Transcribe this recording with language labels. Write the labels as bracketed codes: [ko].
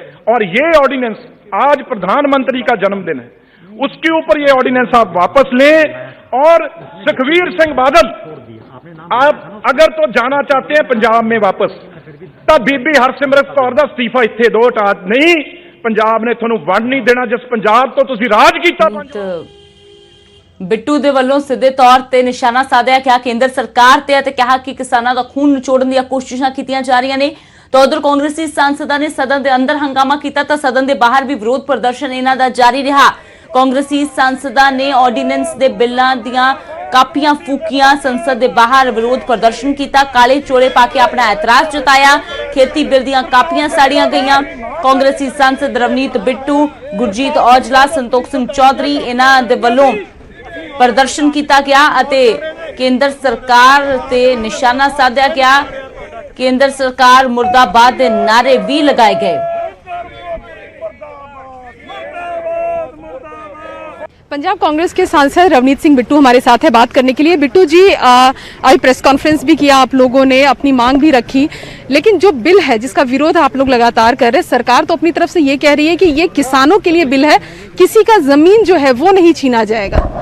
[hi] और ये ऑर्डिनेंस आज प्रधानमंत्री का जन्मदिन है, उसके ऊपर ये ऑर्डिनेंस आप वापस लें। [pa] और सुखबीर सिंह बादल, [hi] आप अगर तो जाना चाहते हैं पंजाब में वापस, तो [pa] बीबी हरसिमरत कौर दा इस्तीफा इत्थे दो, हटा नहीं पंजाब ने तुहानूं वंड नहीं देना जिस पंजाब तो तुसीं राज कीता। ਬਿੱਟੂ ਦੇ ਵੱਲੋਂ ਸਿੱਧੇ ਤੌਰ ਤੇ ਨਿਸ਼ਾਨਾ ਸਾਧਿਆ ਕਿਹਾ ਕੇਂਦਰ ਸਰਕਾਰ ਤੇ ਅਤੇ ਕਿਹਾ ਕਿ ਕਿਸਾਨਾਂ ਦਾ ਖੂਨ ਨਿਚੋੜਨ ਦੀਆਂ ਕੋਸ਼ਿਸ਼ਾਂ ਕੀਤੀਆਂ ਜਾ ਰਹੀਆਂ ਨੇ। ਤਾਂ ਉਧਰ ਕਾਂਗਰਸੀ ਸਾਂਸਦਾਂ ਨੇ ਸਦਨ ਦੇ ਅੰਦਰ ਹੰਗਾਮਾ ਕੀਤਾ ਤਾਂ ਸਦਨ ਦੇ ਬਾਹਰ ਵੀ ਵਿਰੋਧ ਪ੍ਰਦਰਸ਼ਨ ਇਹਨਾਂ ਦਾ ਜਾਰੀ ਰਿਹਾ। ਕਾਂਗਰਸੀ ਸਾਂਸਦਾਂ ਨੇ ਆਰਡੀਨੈਂਸ ਦੇ ਬਿੱਲਾਂ ਦੀਆਂ ਕਾਪੀਆਂ ਫੂਕੀਆਂ, ਸੰਸਦ ਦੇ ਬਾਹਰ ਵਿਰੋਧ ਪ੍ਰਦਰਸ਼ਨ ਕੀਤਾ, ਕਾਲੇ ਚੋਲੇ ਪਾ ਕੇ ਆਪਣਾ ਇਤਰਾਜ਼ ਜਤਾਇਆ। ਖੇਤੀ ਬਿੱਲ ਦੀਆਂ ਕਾਪੀਆਂ ਸਾੜੀਆਂ ਗਈਆਂ। ਕਾਂਗਰਸੀ ਸਾਂਸਦ ਰਵਨੀਤ ਬਿੱਟੂ, ਗੁਰਜੀਤ ਔਜਲਾ, ਸੰਤੋਖ ਸਿੰਘ ਚੌਧਰੀ ਇਹਨਾਂ ਦੇ ਵੱਲੋਂ [hi] प्रदर्शन किया गया [pa] ਅਤੇ [hi] केंद्र सरकार ते निशाना साधा गया। केंद्र सरकार मुर्दाबाद के नारे भी लगाए गए। पंजाब कांग्रेस के सांसद रवनीत सिंह बिट्टू हमारे साथ है बात करने के लिए। बिट्टू जी, आज प्रेस कॉन्फ्रेंस भी किया आप लोगों ने, अपनी मांग भी रखी, लेकिन जो बिल है जिसका विरोध आप लोग लगातार कर रहे हैं, सरकार तो अपनी तरफ से ये कह रही है कि ये किसानों के लिए बिल है, किसी का जमीन जो है वो नहीं छीना जाएगा।